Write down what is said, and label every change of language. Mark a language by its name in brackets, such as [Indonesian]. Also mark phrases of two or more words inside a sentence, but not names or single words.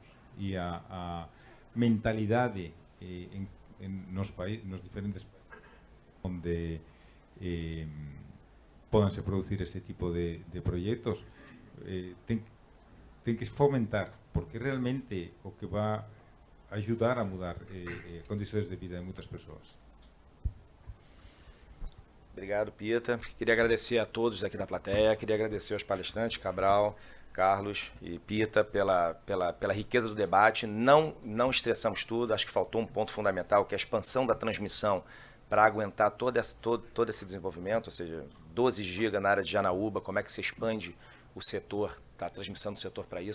[Galician] E a mentalidade nos diferentes países onde pódanse producir este tipo de proxectos, ten que fomentar, porque realmente o que va a ayudar a [Portuguese] mudar condições de vida de muitas pessoas. Obrigado, Pita. Queria agradecer a todos aqui da plateia, queria agradecer aos palestrantes, Cabral, Carlos e Pita, pela riqueza do debate. Não estressamos tudo, acho que faltou um ponto fundamental, que é a expansão da transmissão para aguentar todo esse desenvolvimento, ou seja, 12 GB na área de Janaúba, como é que se expande o setor, a transmissão do setor para isso.